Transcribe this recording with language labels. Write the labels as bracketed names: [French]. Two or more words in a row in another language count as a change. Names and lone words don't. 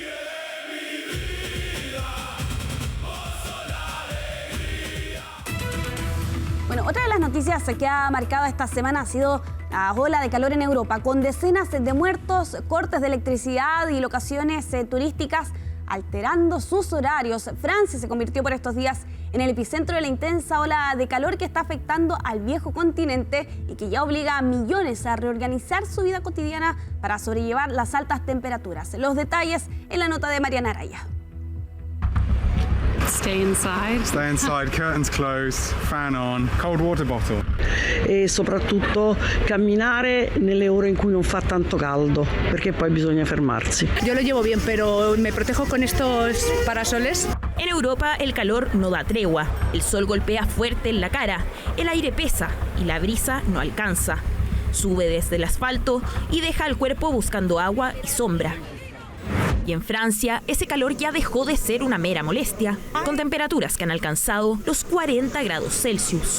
[Spanish] Bueno, otra de las noticias que ha marcado esta semana ha sido la ola de calor en Europa, con decenas de muertos, cortes de electricidad y locaciones turísticas alterando sus horarios. Francia se convirtió por estos días en el epicentro de la intensa ola de calor que está afectando al viejo continente y que ya obliga a millones a reorganizar su vida cotidiana para sobrellevar las altas temperaturas. Los detalles en la nota de Mariana Araya. [English] Stay inside. Stay inside, curtains closed, fan on, cold water bottle. [Italian] E soprattutto camminare nelle ore in cui non fa tanto caldo, perché poi bisogna fermarsi. [Spanish] Yo lo llevo bien, pero me protejo con estos parasoles. En Europa el calor no da tregua, el sol golpea fuerte en la cara, el aire pesa y la brisa no alcanza. Sube desde el asfalto y deja al cuerpo buscando agua y sombra. Y en Francia, ese calor ya dejó de ser una mera molestia, con temperaturas que han alcanzado los 40 grados Celsius.